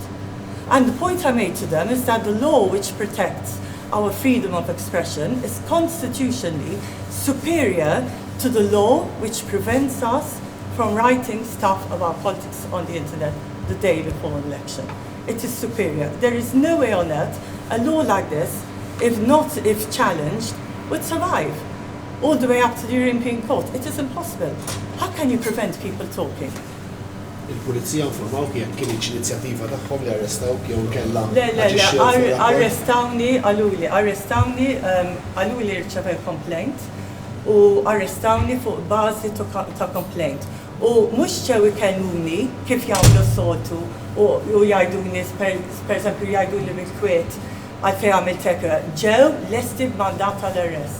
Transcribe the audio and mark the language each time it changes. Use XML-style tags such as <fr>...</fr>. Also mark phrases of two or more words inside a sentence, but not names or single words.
<en>And the point I made to them is that the law which protects our freedom of expression is constitutionally superior to the law which prevents us from writing stuff about politics on the internet the day before an election. It is superior. There is no way on earth a law like this, if challenged, would survive all the way up to the European Court. It is impossible. How can you prevent people talking?</en> <mt>Il-Pulizija informaw kien inizjattiva tagħhom li arrestawk jew kellha. Le, arrestawni għaluli rċevew complaint u arrestawni fuq bażi ta' complaint. U mhux ġew ikellmuni kif jagħmlu s-soltu u jgħidulni pereżempju jgħiduli mill-Kwiet għalfejn għamilt hekk, ġew lesti b'mandat tal-arrest.</mt>